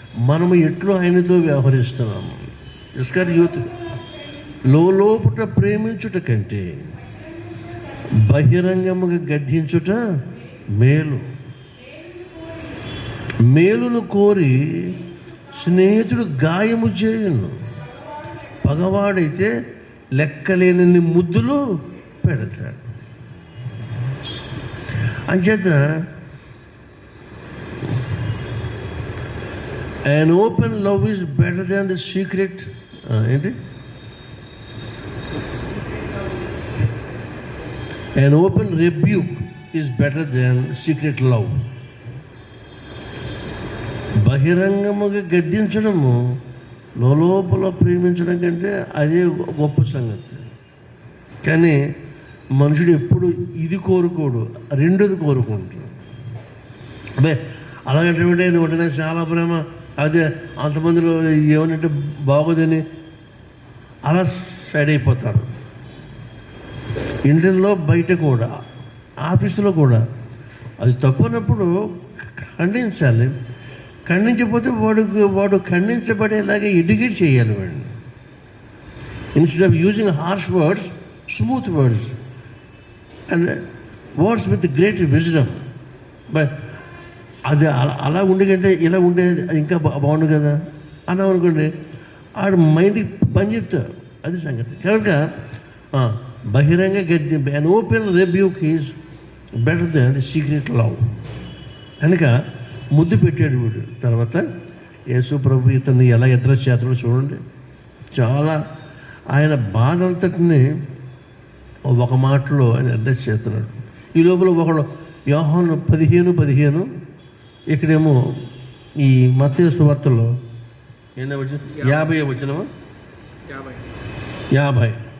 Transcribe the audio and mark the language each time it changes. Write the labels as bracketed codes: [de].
[te] మనము ఎట్లు ఆయనతో వ్యవహరిస్తున్నాము. ఇస్కరియోతు లోపట ప్రేమించుట కంటే బహిరంగముగా గద్దించుట మేలు. మేలును కోరి స్నేహితుడు గాయము చేయును, పగవాడైతే లెక్కలేనన్ని ముద్దులు పెడతాడు. [en] అంచేత an open love is better than the secret [te] ఏంటి [en] an open rebuke is better than secret love. [te] బహిరంగముగా గద్దించడము లోపల ప్రేమించడం కంటే అదే గొప్ప సంగతి. కానీ మనుషుడు ఎప్పుడు ఇది కోరుకోడు, రెండోది కోరుకుంటాడు. అబ్బే అలాగంటే ఒకటి చాలా ప్రేమ, అదే అంతమందిలో ఏమనంటే బాగోదని అలా సైడ్ అయిపోతారు. ఇంట్లో బయట కూడా, ఆఫీసులో కూడా అది తప్పున్నప్పుడు ఖండించాలి. ఖండించకపోతే వాడు ఖండించబడేలాగా ఎడ్యుకేట్ చేయాలి వాడిని. [en] Instead of using harsh words, smooth words and words with great wisdom. [te] But అది అలా ఉండేకంటే ఇలా ఉండే ఇంకా బాగుండు కదా అన్నాం అనుకోండి, ఆడు మైండ్కి పని చెప్తారు. అది సంగతి. కనుక బహిరంగ గద్ది, [en] an open rebuke is better than the secret love. [te] కనుక ముద్దు పెట్టాడు వీడు. తర్వాత యేసు ప్రభు ఇతన్ని ఎలా అడ్రస్ చేస్తాడో చూడండి. చాలా ఆయన బాధ అంతటిని ఒక మాటలో ఆయన అడ్రస్ చేస్తున్నాడు. ఈ లోపల ఒకడు యోహాను 15:15, ఇక్కడేమో ఈ మత్తయి సువార్తలో ఎన్నో వచ్చిన 50 వచ్చినమా 50.